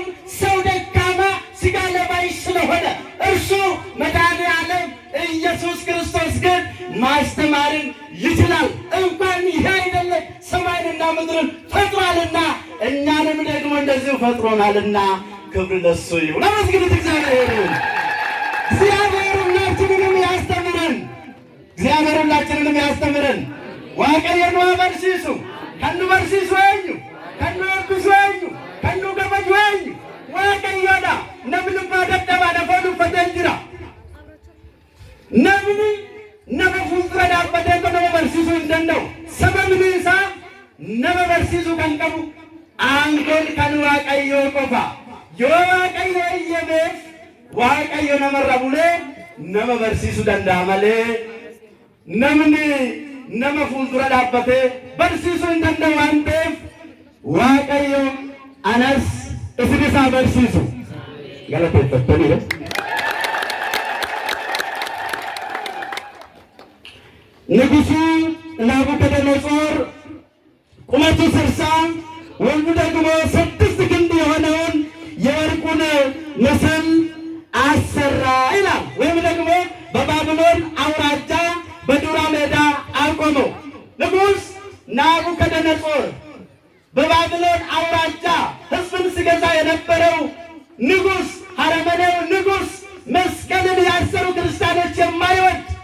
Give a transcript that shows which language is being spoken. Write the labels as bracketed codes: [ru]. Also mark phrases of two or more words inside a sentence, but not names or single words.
[am] ሰው ደካማ ሥጋ ለባሽ ስለሆነ እርሱ መድኃኔዓለም ኢየሱስ ክርስቶስ ግን ማስተማርን ይችላል። እንኳን ይሄ አይደለም ሰማይንና ምድርን ፈጥሯልና እኛንም ደግሞ እንደዚሁ ፈጥሮናልና ክብር ለእሱ ይሁን። አመስግኑት እግዚአብሔርን። እግዚአብሔር ሁላችንንም ያስተምረን፣ እግዚአብሔር ሁላችንንም ያስተምረን። [om] waaqayyoon waa barsiisu kan nu barsiisu eenyu? kan nu eebbisu eenyu? kan nu kabaju eenyu? waaqayyoodha. namni abbaa dadhabaa lafoo uffatee jira. namni nama fuuldura dhaabbatee kan nama barsiisuu hin danda'u. sababni isaa nama barsiisuu kan qabu aangoon kan waaqayyoo qofa. yoo waaqayyo eeyyameef waaqayyo namarra bulee nama barsiisuu danda'a malee namni nama fuuldura dhaabbatee barsiisuu hin danda'u waan ta'eef waaqayyo anas isinis haa barsiisu. galateeffattaniidha. [am] ንጉሡ ናቡከደነፆር ቁመቱ 60 ወርዱ ደግሞ 6 ክንድ የሆነውን የወርቁን ምስል አሰራ ይላል። ወይም ደግሞ በባቢሎን አውራጃ በዱራ ሜዳ አቆመው። ንጉሥ ናቡከደነፆር በባቢሎን አውራጃ ሕዝብን ሲገዛ የነበረው ንጉሥ፣ አረመኔው ንጉሥ፣ መስቀልን ያሰሩ ክርስቲያኖች የማይወድ